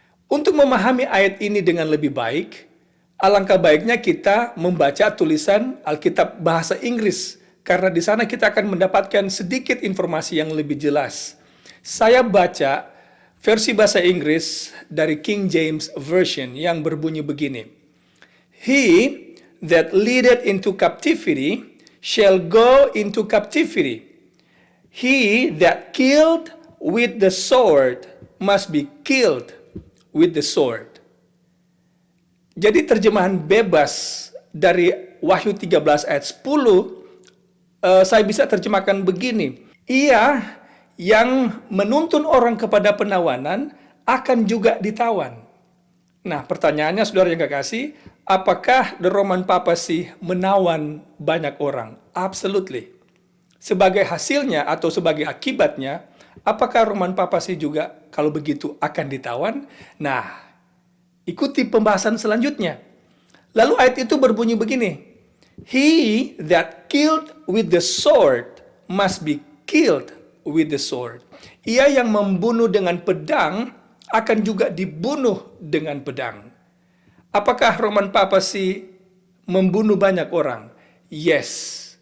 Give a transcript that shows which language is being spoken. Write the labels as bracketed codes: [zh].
[id] Untuk memahami ayat ini dengan lebih baik, alangkah baiknya kita membaca tulisan Alkitab bahasa Inggris, karena di sana kita akan mendapatkan sedikit informasi yang lebih jelas. Saya baca versi bahasa Inggris dari King James Version yang berbunyi begini. [en] He that leadeth into captivity shall go into captivity. He that killed with the sword must be killed with the sword. [id] Jadi terjemahan bebas dari Wahyu 13 ayat 10, saya bisa terjemahkan begini. Ia yang menuntun orang kepada penawanan akan juga ditawan. Nah, pertanyaannya saudara yang kekasih, apakah the Roman Papacy menawan banyak orang? [en] Absolutely. [id] Sebagai hasilnya atau sebagai akibatnya, apakah Roman Papacy juga kalau begitu akan ditawan? Nah, ikuti pembahasan selanjutnya. Lalu ayat itu berbunyi begini. [en] He that killed with the sword must be killed with the sword. [id] Ia yang membunuh dengan pedang akan juga dibunuh dengan pedang. Apakah Roman Papacy membunuh banyak orang? [en] Yes.